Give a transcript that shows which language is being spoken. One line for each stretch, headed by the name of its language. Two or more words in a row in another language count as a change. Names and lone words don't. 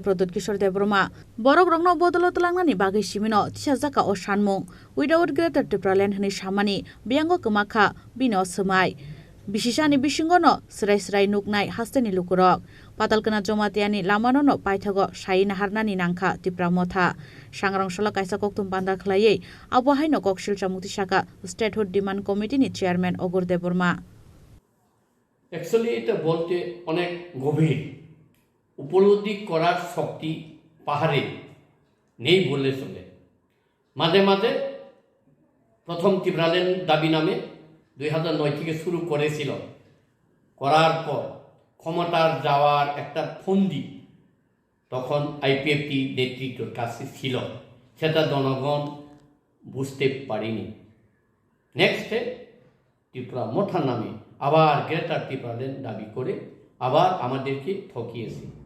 Kok Borok: Pradut Kishor Deborma Borok Rongno Bodolot Langnani Bagi Shimino Tishazaka o Shanmung Without Greater Tripura Len Hani Shamani Biango Kumakha Bino Sumai Bishishani Bishingono Srai Srai Nuknai Hasteni Lukurok Patalkana Jomatiani Lamano no Paithago Shaina Harnani Nangkha Tripura Motha Sangrong Salo kaisa koktum panda khlaiei abo haino kokshil chamukti shaka Statehood Demand Committee ni chairman Ogur Deborma
Bangla: অ্যাকচুয়ালি এটা বলতে অনেক গভীর উপলব্ধি করার শক্তি পাহাড়ে নেই বললে চলে মাঝে মাঝে প্রথম ত্রিপুরালেন দাবি নামে 2009 থেকে শুরু করেছিল করার পর ক্ষমতার যাওয়ার একটা ফন্দি তখন আইপিএফটি নেতৃত্বের কাছে ছিল সেটা জনগণ বুঝতে পারেনি নেক্সটে ত্রিপুরা মঠা নামে আবার গ্রেটার ত্রিপুরাল্যান্ড দাবি করে আবার আমাদেরকে ঠকিয়েছে।